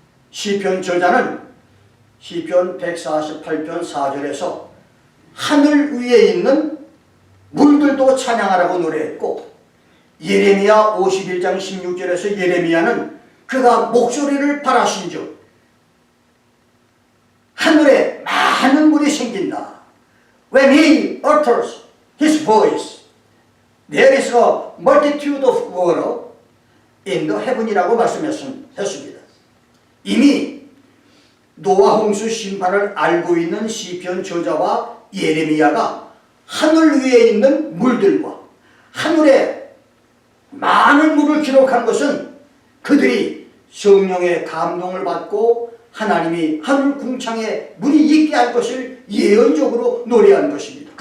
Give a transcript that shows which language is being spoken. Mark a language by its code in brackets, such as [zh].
[ko] 시편 저자는 시편 148편 4절에서 하늘 위에 있는 물들도 찬양하라고 노래했고 예레미야 51장 16절에서 예레미야는 그가 목소리를 바라신즉 하늘에 많은 물이 생긴다. [en] When he utters his voice, there is a multitude of water in the heaven이라고 [ko] 말씀했습니다. 이미 노아 홍수 심판을 알고 있는 시편 저자와 예레미야가 하늘 위에 있는 물들과 하늘에 많은 물을 기록한 것은 그들이 성령의 감동을 받고 하나님이 하늘 궁창에 물이 있게 할 것을 예언적으로 노래한 것입니다.